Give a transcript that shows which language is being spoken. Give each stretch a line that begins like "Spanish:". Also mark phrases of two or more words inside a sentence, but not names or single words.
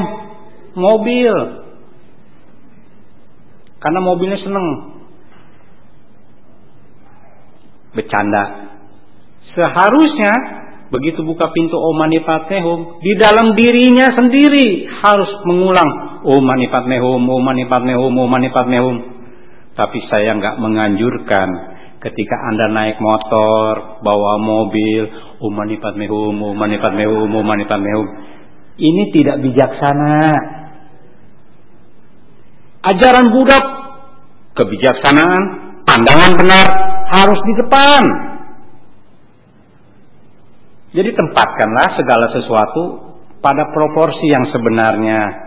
Indonesian: Mobil. Karena mobilnya seneng bercanda. Seharusnya begitu buka pintu
Sanskrit: Om Mani Padme Hum,
Indonesian: di dalam dirinya sendiri harus mengulang
Sanskrit: Om Mani Padme Hum, Om Mani Padme Hum, Om Mani Padme Hum.
Indonesian: Tapi saya nggak menganjurkan ketika Anda naik motor, bawa mobil,
Sanskrit: Om Mani Padme Hum, Om Mani Padme Hum, Om Mani Padme Hum.
Indonesian: Ini tidak bijaksana. Ajaran Buddha, kebijaksanaan, pandangan benar harus di depan. Jadi tempatkanlah segala sesuatu pada proporsi yang sebenarnya.